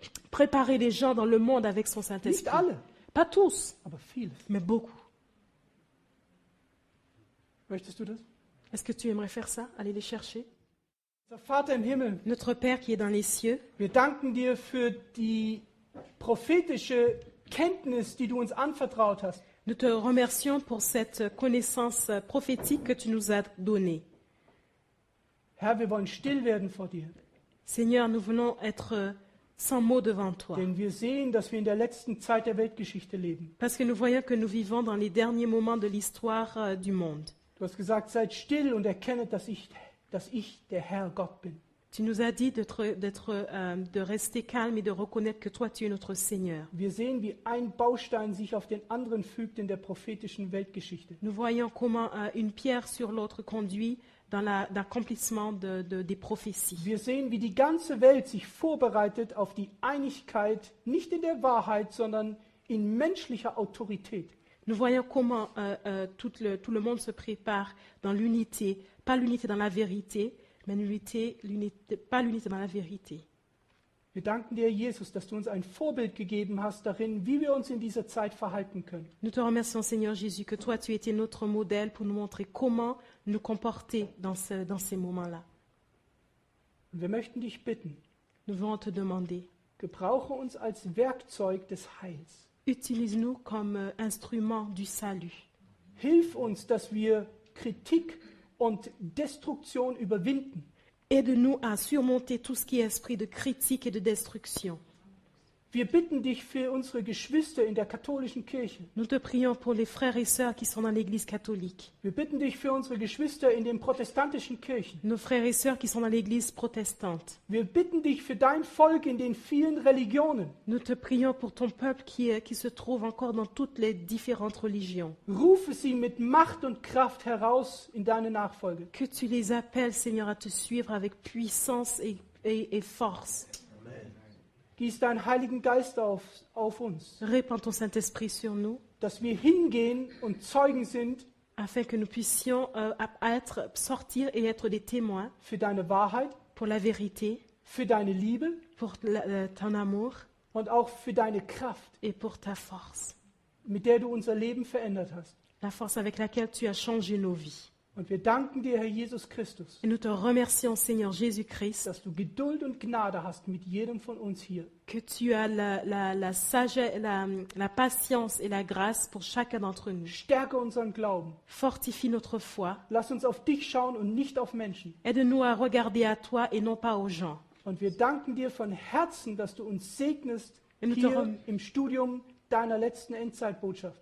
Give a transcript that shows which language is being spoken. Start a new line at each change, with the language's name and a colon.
French: préparé les gens dans le monde avec son
German: Nicht
French: Saint-Esprit.
German: alle,
French: Pas tous,
German: aber viele.
French: mais beaucoup.
German: Möchtest du das?
French: Est-ce que tu aimerais faire ça, aller les chercher?
German: Unser Vater im Himmel,
French: Notre Père qui est dans les cieux,
German: wir danken dir für die prophetische Kenntnis, die du uns anvertraut hast.
French: nous te remercions pour cette connaissance prophétique que tu nous as donnée.
German: Herr, wir wollen still werden vor dir,
French: Seigneur, nous voulons être sans mots devant toi.
German: denn wir sehen, dass wir in der letzten Zeit der Weltgeschichte leben.
French: Parce que nous voyons que nous vivons dans les derniers moments de l'histoire du monde.
German: Du hast gesagt, seid still und erkennet, dass ich der Herr Gott bin.
French: Tu nous as dit de rester calme et de reconnaître que toi, tu es notre Seigneur.
German: Wir sehen, wie ein Baustein sich auf den anderen fügt in der prophetischen Weltgeschichte.
French: Nous voyons comment une pierre sur l'autre conduit dans l'accomplissement des prophéties.
German: Wir sehen, wie die ganze Welt sich vorbereitet auf die Einigkeit, nicht in der Wahrheit, sondern in menschlicher Autorität.
French: Nous voyons comment tout le monde se prépare dans l'unité, pas l'unité dans la vérité, mais pas l'unité dans la vérité.
German: Wir danken dir, Jesus, dass du uns ein Vorbild gegeben hast darin, wie wir uns in dieser Zeit verhalten können.
French: Nous te remercions, Seigneur Jésus, que toi, tu étais notre modèle pour nous montrer comment nous comporter dans ces moments-là.
German: Und wir möchten dich bitten,
French: Nous voulons te demander,
German: gebrauche uns als Werkzeug des Heils.
French: utilise-nous comme instrument du salut.
German: Hilf uns, dass wir Kritik und Destruktion überwinden.
French: Aide-nous à surmonter tout ce qui est esprit de critique et de destruction.
German: Wir bitten dich für unsere Geschwister in der katholischen Kirche.
French: Nous te prions pour les frères et sœurs qui sont dans l'Église catholique,
German: Wir bitten dich für unsere Geschwister in den protestantischen Kirchen.
French: nos frères et sœurs qui sont dans l'Église protestante.
German: Wir bitten dich für dein Volk in den vielen Religionen.
French: Nous te prions pour ton peuple qui se trouve encore dans toutes les différentes religions.
German: Rufe sie mit Macht und Kraft heraus in deine Nachfolge.
French: Que tu les appelles, Seigneur, à te suivre avec puissance et force.
German: Gieß deinen Heiligen Geist auf uns,
French: Répands ton Saint-Esprit sur nous,
German: dass wir hingehen und Zeugen sind
French: afin que nous puissions sortir et être des témoins
German: für deine Wahrheit,
French: pour la vérité,
German: für deine Liebe
French: pour ton amour
German: und auch für deine Kraft,
French: et pour ta force.
German: mit der du unser Leben verändert hast.
French: La force avec laquelle tu as changé nos vies.
German: Und wir danken dir, Herr Jesus Christus,
French: Et nous te remercions, Seigneur Jésus-Christ,
German: dass du Geduld und Gnade hast mit jedem von uns hier.
French: que tu as la sagesse, la patience et la grâce pour chacun d'entre nous.
German: Stärke unseren Glauben.
French: Fortifie notre foi.
German: Lass uns auf dich schauen und nicht auf Menschen.
French: Aide-nous à regarder à toi et non pas aux gens.
German: Und wir danken dir von Herzen, dass du uns segnest
French: Et nous te
German: hier
French: rem-
German: im Studium deiner letzten Endzeitbotschaft.